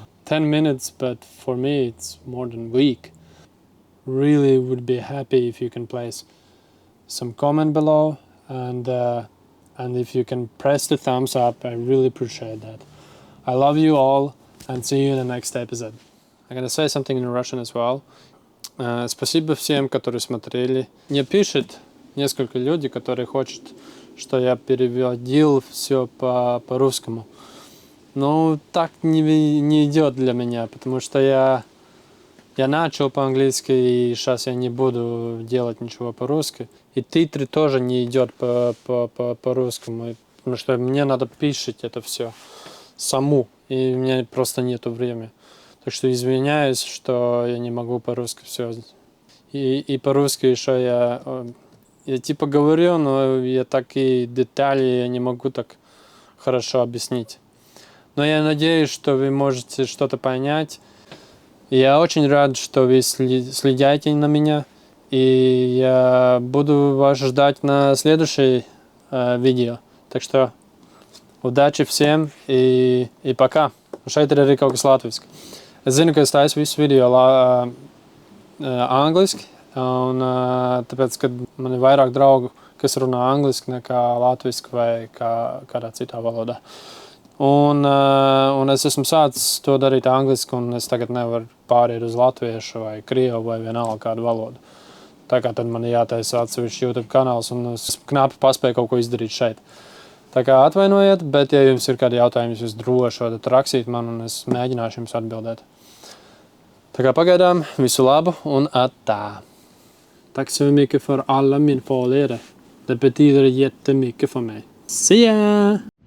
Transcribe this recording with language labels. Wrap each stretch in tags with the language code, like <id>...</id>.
<en>10 minutes, but for me it's more than a week. Really would be happy if you can place some comment below, and if you can press the thumbs up, I really appreciate that. I love you all, and see you in the next episode. I'm gonna say something in Russian as well.</en> <ru>Спасибо всем, которые смотрели. Мне пишет несколько людей, которые хотят, что я переводил все по-русскому. Но так не идет для меня, потому что я начал по-английски, и сейчас я не буду делать ничего по-русски. И титры тоже не идет по-русскому, потому что мне надо писать это все саму, и у меня просто нету времени. Так что извиняюсь, что я не могу по-русски все. И по-русски еще я типа говорю, но я такие детали я не могу так хорошо объяснить. Но я надеюсь, что вы можете что-то понять. Я очень рад, что вы следите на меня. И я буду вас ждать на следующее видео. Так что удачи всем и пока.</ru> <lv>Šeit ir arī kaut kas latviski. Es zinu, ka es taisu visu video angliski, un tāpēc, kad man ir vairāk draugu, kas runā angliski nekā latviski vai kādā citā valodā. Un es esmu sācis to darīt angliski, un es tagad nevaru pāriet uz latviešu vai krievu vai vienalga kādu valodu. Tā kā tad man ir jātaisa atsevišķi YouTube kanāls, un es knapi paspēju kaut ko izdarīt šeit. Tā kā atvainojiet, bet ja jums ir kādi jautājumi, jūs droši varat rakstīt man, un es mēģināšu jums atbildēt. Tā kā pagaidām, visu labu un attā!</lv> <sv>Tack så mycket för alla min följare. Det betyder jättemycket för mig.</sv> <en>See ya!</en>